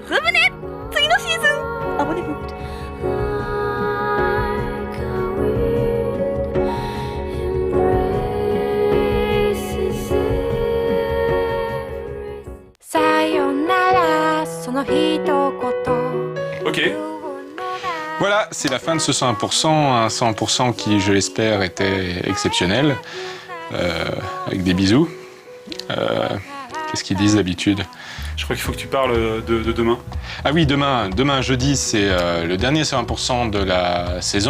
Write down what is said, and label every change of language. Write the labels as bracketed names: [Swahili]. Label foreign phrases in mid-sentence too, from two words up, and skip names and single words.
[Japanese] フブネ次のシーズンアボネブさよならその一言。 [French] Ok. Voilà, c'est la fin de ce 100%, un 100% qui, je l'espère, était exceptionnel. Avec des bisous. Qu'est-ce qu'ils disent d'habitude? Je crois qu'il faut que tu parles de demain. Ah oui, demain jeudi, c'est le dernier 100% de la saison.